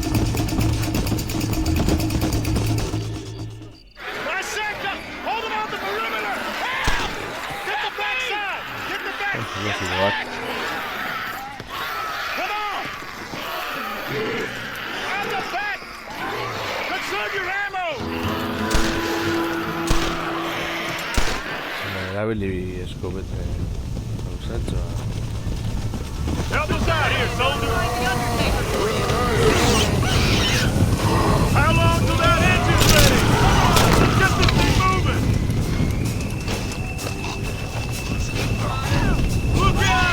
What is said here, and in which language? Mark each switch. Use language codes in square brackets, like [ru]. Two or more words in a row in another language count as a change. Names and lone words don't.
[en] My sector! Hold them on the perimeter! Help! Get the backside! Get the back! Yes, he's what? Come on! On the back! Conserve your ammo! [eu] Erabili eskopete gauzatxoa. [en] Help us out here, soldier! How long till that engine's ready? Get this thing moving! Look out!